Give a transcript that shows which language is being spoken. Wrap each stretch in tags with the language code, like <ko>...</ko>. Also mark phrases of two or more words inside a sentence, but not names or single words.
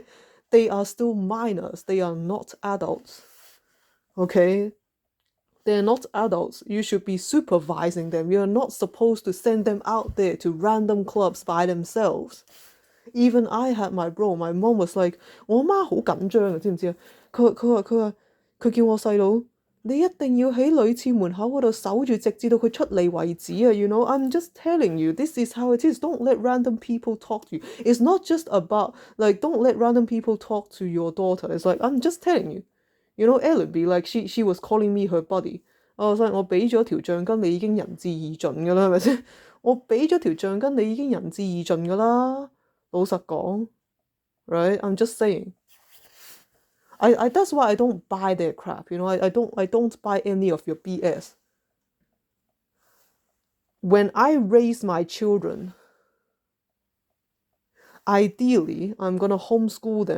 <en>They are still minors, they are not adults, okay? They're not adults. You should be supervising them. You're not supposed to send them out there to random clubs by themselves. Even I had my bro, my mom was like,</en> <yue>我媽好緊張啊，知唔知啊？佢叫我細佬，你一定要喺女廁門口嗰度守住，直至到佢出嚟為止啊。</yue> <en>I'm just telling you, this is how it is. Don't let random people talk to you. It's not just about, like, don't let random people talk to your daughter. It's like, I'm just telling you. Ellenby, like, she was calling me her buddy. I was like,</en> <yue>我俾咗條橡筋，你已經仁至義盡㗎啦，係咪先？我俾咗條橡筋，你已經仁至義盡㗎啦。老實講。</yue> <en>Right? I'm just saying. I that's why I don't buy their crap. I don't buy any of your BS. When I raise my children, ideally, I'm gonna homeschool them.</en>